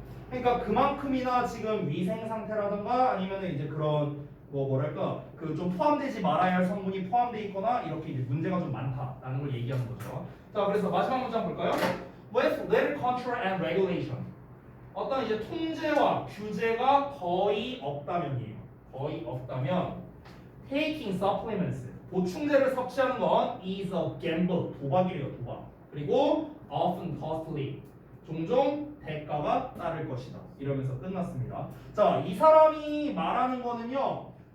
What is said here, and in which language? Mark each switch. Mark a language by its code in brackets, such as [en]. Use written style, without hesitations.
[ko] 그러니까 그만큼이나 지금 위생 상태라든가 아니면은 이제 그런 뭐랄까 그 좀 포함되지 말아야 할 성분이 포함되어 있거나 이렇게 이제 문제가 좀 많다라는 걸 얘기하는 거죠. 자, 그래서 마지막 문장 볼까요? [en] With little control and regulation. [ko] 어떤 이제 통제와 규제가 거의 없다면이에요. 거의 없다면 [en] taking supplements [ko] 보충제를 섭취하는 건 [en] is a gamble [ko] 도박이래요. 도박. 그리고 [en] often costly [ko] 종종 대가가 따를 것이다. 이러면서 끝났습니다. 자, 이 사람이 말하는 거는요.